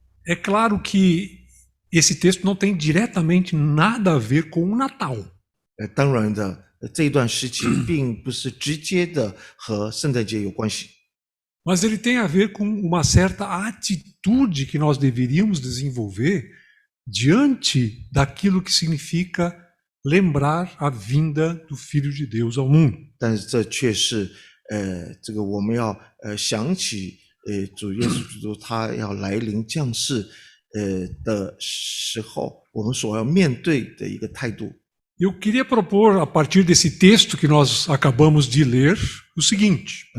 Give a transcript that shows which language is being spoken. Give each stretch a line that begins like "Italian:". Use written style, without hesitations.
Portuguese: É claro que esse texto não tem diretamente nada a ver com o Natal.
Chinese: 当然的，这一段时期并不是直接的和圣诞节有关系，
Portuguese: Mas ele tem a ver com uma certa atitude que nós deveríamos desenvolver diante daquilo que significa lembrar a vinda do Filho de Deus ao mundo.
Chinese: 但是这却是这个我们要想起主耶稣基督他要来临降世的时候，我们所要面对的一个态度。
Portuguese: Eu queria propor, a partir desse texto que nós acabamos de ler, o seguinte: